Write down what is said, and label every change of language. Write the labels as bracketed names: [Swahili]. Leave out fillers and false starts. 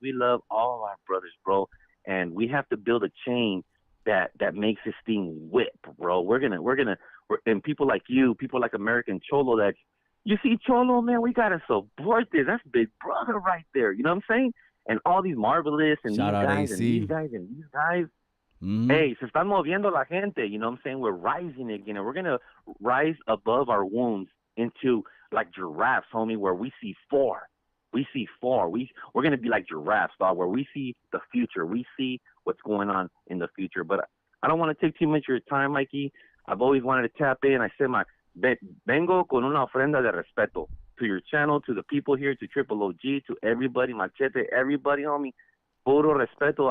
[English] We love all our brothers, bro. And we have to build a chain that makes this thing whip, bro. And people like you, people like American Cholo, that you see Cholo, man. We gotta support this. That's Big Brother right there. You know what I'm saying? And all these Marvelous and Shout these out guys AC. and these guys and these guys. [Spanish] Hey, se están moviendo la gente. [English] You know what I'm saying? We're rising again, and we're gonna rise above our wounds into like giraffes, homie. Where we see four. We're gonna be like giraffes, dog. Where we see the future. We see what's going on in the future. But I don't want to take too much of your time, Mikey. I've always wanted to tap in. I said [Spanish] vengo con una ofrenda de respeto [English] to your channel, to the people here, to Triple OG, to everybody, Machete, everybody, homie. [Spanish] Puro respeto.